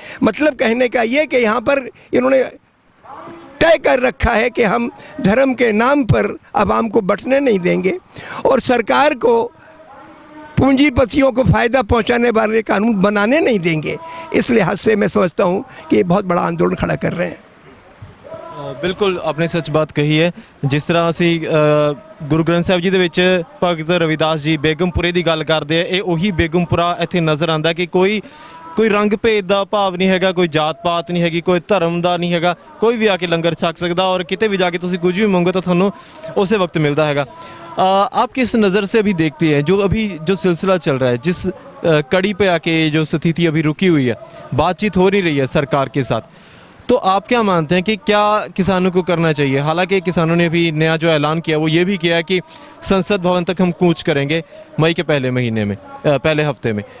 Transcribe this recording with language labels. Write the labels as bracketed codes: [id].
[hi] मतलब कहने का ये कि यहाँ पर इन्होंने तय कर रखा है कि हम धर्म के नाम पर आवाम को बंटने नहीं देंगे और सरकार को पूंजीपतियों को फ़ायदा पहुंचाने वाले कानून बनाने नहीं देंगे। इस लिहाज से मैं समझता हूं कि ये बहुत बड़ा आंदोलन खड़ा कर रहे हैं। [pa] ਬਿਲਕੁਲ ਆਪਣੀ ਸੱਚ ਬਾਤ ਕਹੀ ਹੈ। ਜਿਸ ਤਰ੍ਹਾਂ ਅਸੀਂ ਗੁਰੂ ਗ੍ਰੰਥ ਸਾਹਿਬ ਜੀ ਦੇ ਵਿੱਚ ਭਗਤ ਰਵਿਦਾਸ ਜੀ ਬੇਗਮਪੁਰੇ ਦੀ ਗੱਲ ਕਰਦੇ ਆ, ਇਹ ਉਹੀ ਬੇਗਮਪੁਰਾ ਇੱਥੇ ਨਜ਼ਰ ਆਉਂਦਾ ਕਿ ਕੋਈ ਰੰਗ ਭੇਦ ਦਾ ਭਾਵ ਨਹੀਂ ਹੈਗਾ, ਕੋਈ ਜਾਤ ਪਾਤ ਨਹੀਂ ਹੈਗੀ, ਕੋਈ ਧਰਮ ਦਾ ਨਹੀਂ ਹੈਗਾ, ਕੋਈ ਵੀ ਆ ਕੇ ਲੰਗਰ ਛਕ ਸਕਦਾ ਔਰ ਕਿਤੇ ਵੀ ਜਾ ਕੇ ਤੁਸੀਂ ਕੁਝ ਵੀ ਮੰਗੋ ਤਾਂ ਤੁਹਾਨੂੰ ਉਸੇ ਵਕਤ ਮਿਲਦਾ ਹੈਗਾ। [hi] आप किस नज़र से अभी देखते हैं जो सिलसिला चल रहा है, जिस कड़ी पे आके जो स्थिति अभी रुकी हुई है, बातचीत हो नहीं रही है सरकार के साथ, तो आप क्या मानते हैं कि क्या किसानों को करना चाहिए? हालांकि किसानों ने भी नया जो ऐलान किया वो ये भी किया कि संसद भवन तक हम कूच करेंगे मई के पहले महीने में, पहले हफ्ते में।